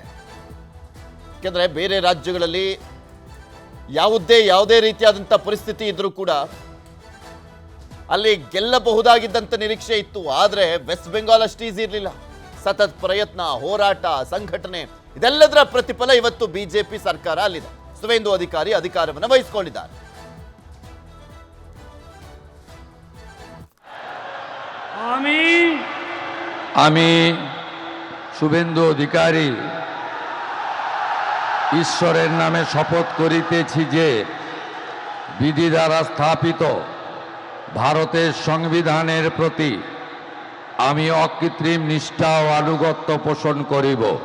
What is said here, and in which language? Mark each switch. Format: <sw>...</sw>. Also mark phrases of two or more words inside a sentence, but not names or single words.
<kn>ಯಾಕೆಂದ್ರೆ ಬೇರೆ ರಾಜ್ಯಗಳಲ್ಲಿ ಯಾವುದೇ ರೀತಿಯಾದಂಥ ಪರಿಸ್ಥಿತಿ ಇದ್ರೂ ಕೂಡ ಅಲ್ಲಿ ಗೆಲ್ಲಬಹುದಾಗಿದ್ದಂಥ ನಿರೀಕ್ಷೆ ಇತ್ತು. ಆದರೆ ವೆಸ್ಟ್ ಬೆಂಗಾಲ್ ಅಷ್ಟು ಈಸಿ ಇರಲಿಲ್ಲ. ಸತತ ಪ್ರಯತ್ನ, ಹೋರಾಟ, ಸಂಘಟನೆ ಇದೆಲ್ಲದರ ಪ್ರತಿಫಲ ಇವತ್ತು ಬಿಜೆಪಿ ಸರ್ಕಾರ ಅಲ್ಲಿದೆ. ಸುವೇಂದು ಅಧಿಕಾರಿ ಅಧಿಕಾರವನ್ನು ವಹಿಸಿಕೊಂಡಿದ್ದಾರೆ.</kn> <bn>আমি শুভেন্দু অধিকারী ঈশ্বরের নামে শপথ করিতেছি যে বিধি দ্বারা স্থাপিত ভারতের সংবিধানের প্রতি আমি অকৃত্রিম নিষ্ঠা ও আনুগত্য পোষণ করিব।</bn>